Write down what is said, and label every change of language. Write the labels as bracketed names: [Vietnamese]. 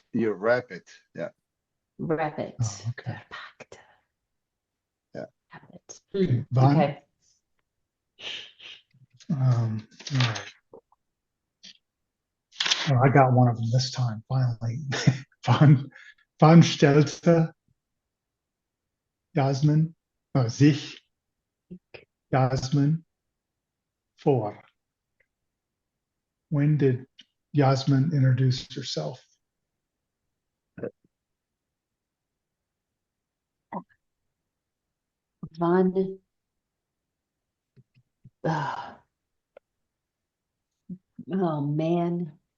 [English] you wrap it. Yeah. Rabbit. Oh, okay. [German] Verpackt. [English] Yeah. Rabbit. Okay, [German] Wann? [English] Okay. All right. Oh, I got one of them this time, finally. [German] Wann stellte Jasmin, sich Jasmin vor? [English] When did Jasmin introduce herself? [German] Wann. [English] Oh, oh man.